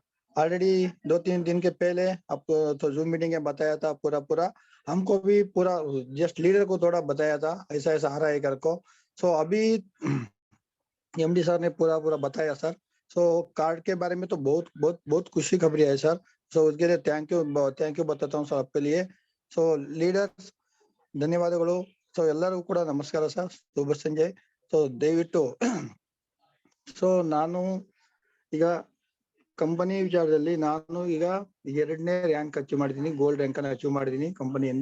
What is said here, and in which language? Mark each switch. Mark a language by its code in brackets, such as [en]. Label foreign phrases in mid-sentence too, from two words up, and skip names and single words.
[hi] ऑलरेडी 2-3 दिन के पहले आपको तो [en] Zoom meeting [hi] में बताया था पूरा हमको भी पूरा [en] just leader [hi] को थोड़ा बताया था ऐसा ऐसा आ रहा है कर को। सो अभी [en] MD sir [hi] ने पूरा बताया सर। सो कार्ड के बारे में तो बहुत खुशी खबरी है सर। सो उसके लिए [en] thank you [hi] बताता हूँ सर आपके लिए। [en] so leaders [kn] ಧನ್ಯವಾದಗಳು। ಸೊ ಎಲ್ಲರಿಗೂ ಕೂಡ ನಮಸ್ಕಾರ ಸರ್, ಶುಭ ಸಂಜೆ। ಸೊ ದಯವಿಟ್ಟು ಸೊ ನಾನು ಈಗ ಕಂಪನಿ ವಿಚಾರದಲ್ಲಿ ನಾನು ಈಗ 2ನೇ [en] rank achieve [kn] ಮಾಡಿದ್ದೀನಿ, [en] gold rank [kn] ಅನ್ನು ಅಚೀವ್ ಮಾಡಿದ್ದೀನಿ ಕಂಪನಿಯಿಂದ।